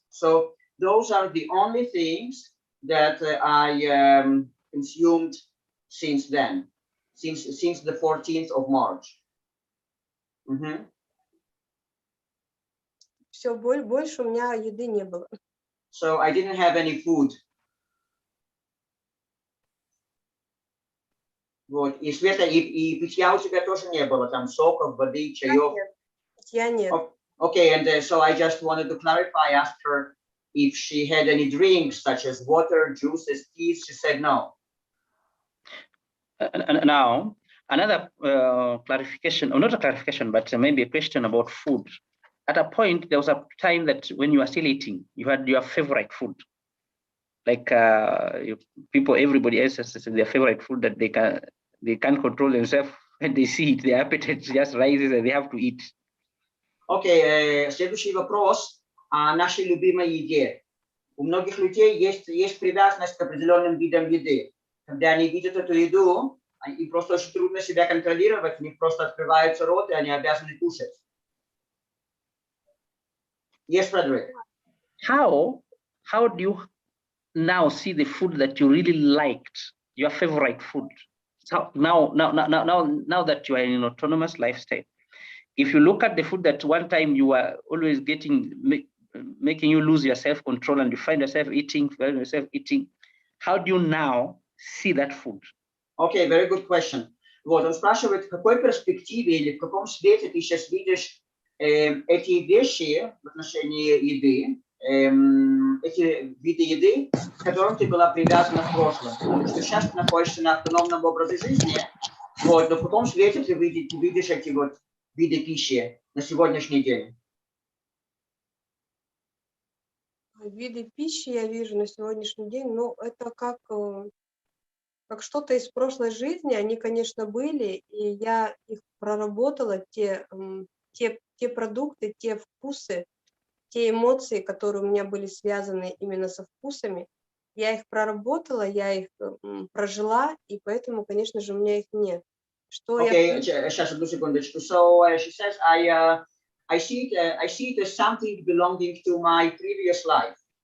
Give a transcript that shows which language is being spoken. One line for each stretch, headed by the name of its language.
English: So those are the only things that I consumed since then, since the 14th of March.
Russian: Все, больше у меня еды не было.
English: So I didn't have any food.
Russian: Вот. И Света, и питья у тебя тоже не было, там соков, воды, чаев? Нет, питья нет.
English: Okay, and so I just wanted to clarify, asked her if she had any drinks such as water, juices, teas. She said no. Now, another clarification, or not a clarification, but maybe a question about food. At a point, there was a time that when you were still eating, you had your favorite food. Like people, everybody else has their favorite food that they can't control themselves when they see it. Their appetite just rises and they have to eat.
Russian: Окей, следующий вопрос о нашей любимой еде. У многих людей есть привязанность к определенным видам еды. Когда они видят эту еду, им просто очень трудно себя контролировать, у них просто открывается рот, и они обязаны кушать.
English: Yes, Fredrick. How do you now see the food that you really liked, your favorite food? So now that you are in an autonomous lifestyle, if you look at the food that one time you were always making you lose your self-control and you find yourself eating, how do you now see that food? Okay, very good question.
Russian: Вот, он спрашивает, в какой перспективе или в каком свете ты сейчас видишь эти вещи в отношении еды, эти виды еды, к которым ты была привязана в прошлом. Потому что сейчас ты находишься на автономном образе жизни, вот, но в каком свете ты видишь эти вот виды пищи на сегодняшний день? Виды пищи я вижу на сегодняшний день, но это как что-то из прошлой жизни, они, конечно, были, и я их проработала, те продукты, те вкусы, те эмоции, которые у меня были связаны именно со вкусами, я их проработала, я их прожила, и поэтому, конечно же, у меня их нет. Что Okay, сейчас одну секундочку.
English: So she says, I see it as something belonging to my previous life.